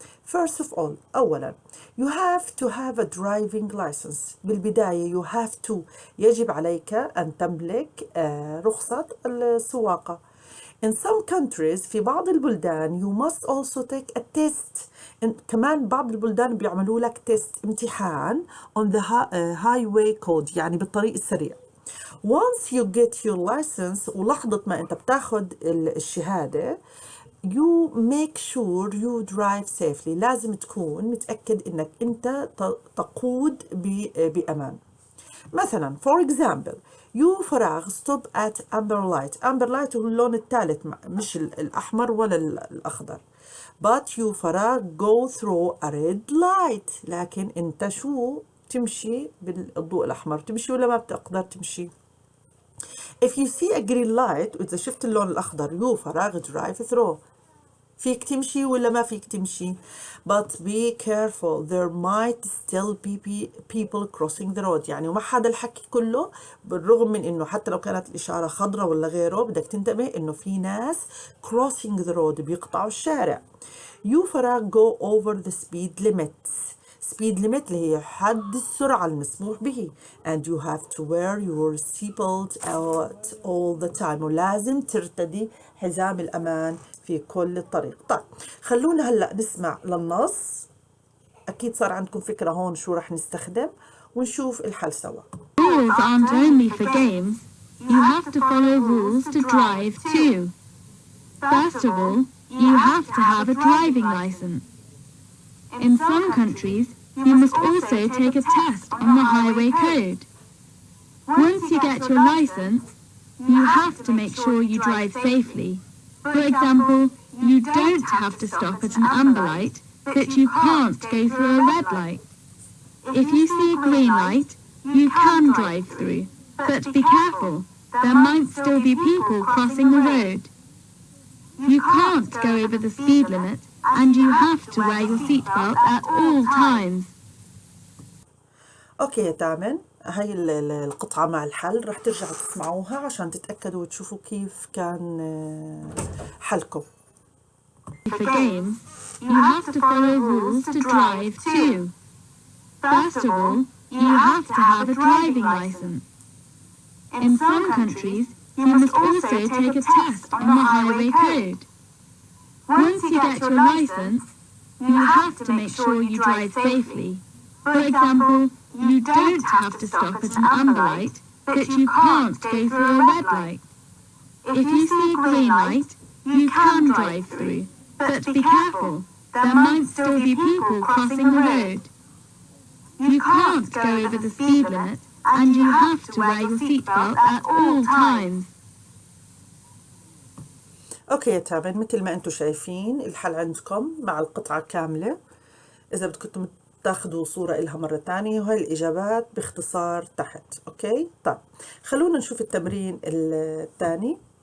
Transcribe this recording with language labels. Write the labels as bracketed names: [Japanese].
[English] First of all، [Arabic] أولا [English] you have to have a driving license. [Arabic] بالبداية [English] you have to، [Arabic] يجب عليك أن تملك رخصة السواقة. [English] In some countries، [Arabic] في بعض البلدان [English] you must also take a test. [Arabic] كمان بعض البلدان بيعملوا لك تيست، امتحان [English] on the highway code، [Arabic] يعني بالطريق السريع. [English] Once you get your license، [Arabic] ولحظة ما أنت بتاخد الشهادة، [English] you make sure you drive safely. [Arabic] لازم تكون متأكد إنك أنت تقود بأمان. مثلا [English] for example you [Arabic] فراغ [English] stop at amber light. amber light [Arabic] هو اللون الثالث، مش الأحمر ولا الأخضر. [English] but you [Arabic] فراغ [English] go through a red light. [Arabic] لكن أنت شو تمشي بالضوء الأحمر؟ تمشي ولا ما بتقدر تمشي؟ [English] if you see a green light، [Arabic] وإذا شفت اللون الأخضر [English] you [Arabic] فراغ [English] drive through. [Arabic] فيك تمشي ولا ما فيك تمشي؟ [English] but be careful there might still be people crossing the road. [Arabic] يعني ومع هذا الحكي كله، بالرغم من انه حتى لو كانت الاشاره خضراء ولا غيره، بدك تنتبه انه في ناس [English] crossing the road [Arabic] بيقطعوا الشارع. [English] you [Arabic] فراغ [English] go over the speed limits. speed limit [Arabic] اللي هي حد السرعة المسموح به. [English] and you have to wear your seatbelt at all the time. [Arabic] ولازم ترتدي حزام الأمان في كل الطريق. طيب خلونا هلأ نسمع للنص. أكيد صار عندكم فكرة هون شو رح نستخدم، ونشوف الحل سوا. [English] Rules aren't only for games. You have to follow rules to drive too. First of all, you have to have a driving license. In some countries, you must also take a test on the highway code. Once you get your license, you have to make sure you drive safely. For example, you don't have to stop at an amber light, but you can't go through a red light. If you see a green light, you can drive through, but be careful, there might still be people crossing the road. You can't go over the speed limit, and you have to wear your seatbelt at all times. [Arabic] اوكي يا تامن، هاي القطعة مع الحل رح ترجعوا تسمعوها عشان تتأكدوا وتشوفوا كيف كان حلكم. [English] For games, you have to follow rules to drive too. First of all, you have to have a driving license. In some countries, you must also take a test on the highway code. Once you get your license, you have to make sure you drive safely. For example, you don't have to stop at an amber light, but you can't go through a red light. If you see a green light, you can drive through, but be careful, there might still be people crossing the road. You can't go over the speed limit, and you have to wear your seatbelt at all times. [Arabic] اوكي يا تامر، مثل ما انتم شايفين الحل عندكم مع القطعة كاملة. اذا بدكم تاخذوا صورة إلها مرة تانية، وهي الإجابات باختصار تحت. اوكي طيب، خلونا نشوف التمرين الثاني.